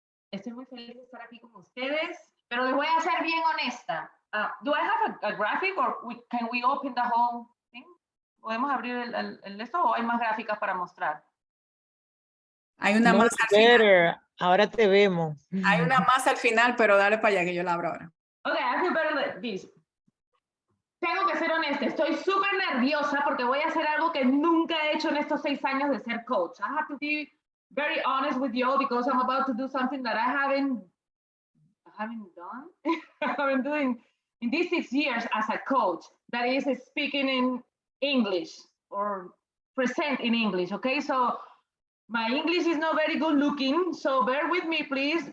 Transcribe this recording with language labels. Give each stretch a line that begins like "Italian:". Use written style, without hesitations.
Spanish: Estoy muy feliz de estar aquí con ustedes, pero les voy a ser bien honesta.
English: Do I have a graphic or can we open the whole thing?
Spanish: ¿Podemos abrir el esto o hay más gráficas para mostrar? Hay una
English: Much
Spanish: más al final.
English: better.
Spanish: Ahora te vemos. Hay una más al final, pero dale para allá que yo la abro ahora.
English: Okay, I feel better like this.
Spanish: Tengo que ser honesta, estoy súper nerviosa porque voy a hacer algo que nunca he hecho en estos 6 años de ser coach.
English: I have to be very honest with you because I'm about to do something that I haven't done. I haven't doing in these 6 years as a coach, that is speaking in English or present in English, okay? So my English is not very good looking, so bear with me, please.